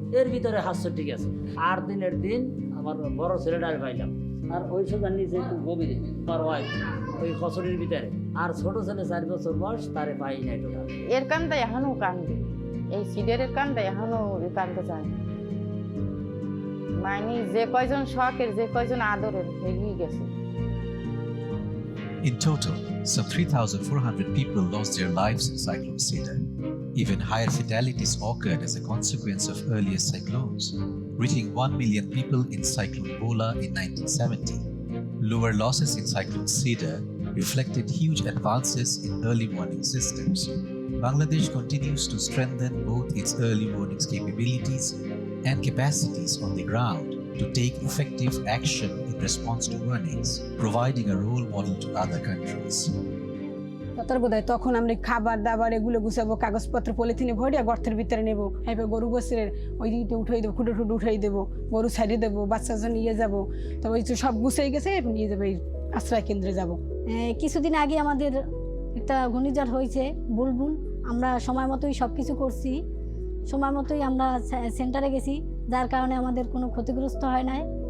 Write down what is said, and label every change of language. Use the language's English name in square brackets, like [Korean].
[Bangla] এর ভিতরে হাস্য ঠিক আছে। 8 দিনের দিন আমার বড় ছেলেটা আমি পাইলাম, আর ওই সোজার নিচে একটু গভীরে আমার ওয়াইফ ওই কচুরির ভিতরে, আর ছোট ছেলে 4 বছর বয়স, তারে পাই নাই টোটাল। এর কান্দা এখনো কান্দে, এই সিডের কান্দা এখনো কান্দতে চায়, মানে যে কয়জন শখের যে কয়জন আদরের হয়ে গেছে। [English] In total, some 3,400 people lost their lives in Cyclone Cedar. Even higher fatalities occurred as a consequence of earlier cyclones, reaching 1 million people in Cyclone Bhola in 1970. Lower losses in Cyclone Cedar reflected huge advances in early warning systems. Bangladesh continues to strengthen both its early warnings capabilities and capacities on the ground to take effective action in response to warnings, providing a role model to other countries. [Bangla] তখন আমরা খাবার দাবার এগুলো গুছাবো, কাগজপত্র পলিথিনে ভরিয়া গর্তের ভিতরে নেবো, এবার গরু গোসের ওই দিকটা উঠাই দেবো, খুঁটে উঠাই দেবো, গরু ছাড়িয়ে দেবো, বাচ্চা নিয়ে যাবো। তো ওই সব গুছাই গেছে, নিয়ে যাবো এই আশ্রয় কেন্দ্রে যাবো। কিছুদিন আগে আমাদের একটা ঘূর্ণিঝড় হয়েছে বুলবুল, আমরা সময় মতোই সব কিছু করছি, সময় মতোই আমরা সেন্টারে গেছি, যার কারণে আমাদের কোনো ক্ষতিগ্রস্ত হয় নাই।